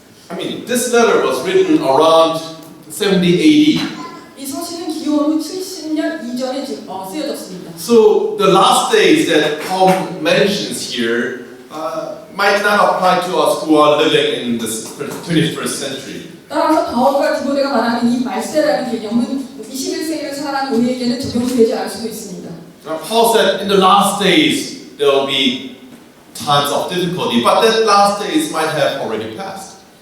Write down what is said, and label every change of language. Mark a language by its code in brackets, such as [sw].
[en] I mean, this letter was written around 70 AD. [ko] 이 서신은 기원 후 70년 이전에 쓰여졌습니다. [en] So the last days that Paul mentions here might not apply to us who are living in this 21st century. [ko] 따라서 바울과 디모데가 말하는 이 말세라는 개념은 21세기를 살아가는 우리에게는 적용되지 않을 수도 있습니다. [en] Paul said, in the last days there will be times of difficulty, but that last days might have already passed.